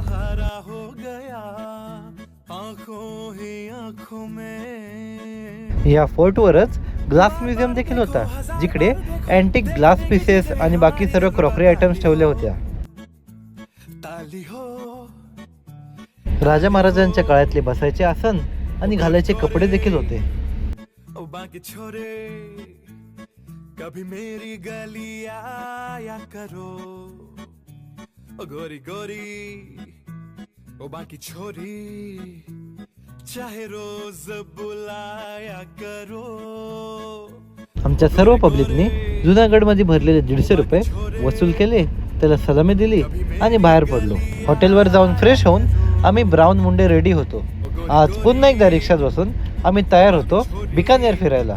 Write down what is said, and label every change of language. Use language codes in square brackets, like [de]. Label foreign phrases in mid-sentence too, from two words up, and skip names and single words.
[mr] या फोर्टवरच ग्लास म्युझियम देखील होता, जिकडे [en] antique glass pieces [mr] आणि बाकी सर्व [en] crockery items [mr] ठेवल्या होत्या. राजा महाराजांच्या काळातले बसायचे आसन आणि घालायचे कपडे देखील होते. [hi] कभी मेरी गली आया करो ओ गोरी गोरी ओ बाकी छोरी चाहे रोज बुलाया करो. [mr] आमच्या सर्व पब्लिकने जुनागडमध्ये भरलेले 150 रुपये वसूल केले, त्याला सलामी दिली आणि बाहेर पडलो. हॉटेलवर जाऊन फ्रेश होऊन आम्ही ब्राऊन मुंडे रेडी होतो. आज पुन्हा एकदा रिक्षात बसून आम्ही तयार होतो बिकानेर फिरायला.